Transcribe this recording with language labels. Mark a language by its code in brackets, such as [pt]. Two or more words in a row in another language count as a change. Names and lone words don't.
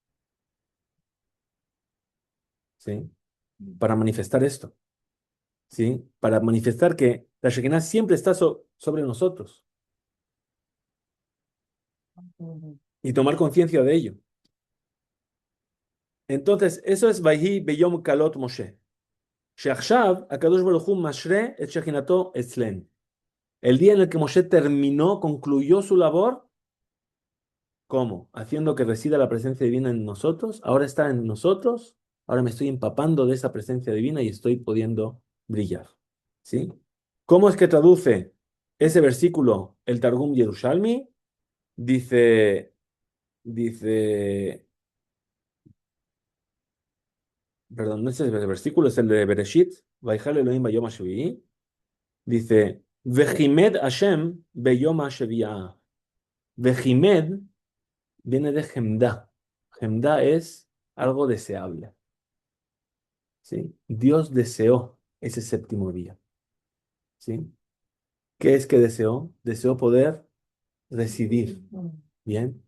[es] ¿Sí? Para manifestar esto. ¿Sí? Para manifestar que la Shekhinah siempre está sobre nosotros y tomar conciencia de ello. Entonces, eso es [he] ויהי ביום כלות משה. שעכשיו, הקדוש ברוך הוא משרה את שכינתו אצלנו. [es] El día en el que Moshe terminó, concluyó su labor, ¿cómo? Haciendo que resida la presencia divina en nosotros. Ahora está en nosotros. Ahora me estoy empapando de esa presencia divina y estoy pudiendo brillar. ¿Sí? ¿Cómo es que traduce ese versículo el Targum Yerushalmi? Dice, perdón, no es el versículo, es el de Bereshit, [he] ויכל אלהים ביום השביעי. [arc] Dice, וחמד השם ביום השביעאה. [es] Vejimed viene de Gemda. Gemda es algo deseable. ¿Sí? Dios deseó ese séptimo día. ¿Sí? ¿Qué es que deseó? Deseó poder residir. ¿Bien?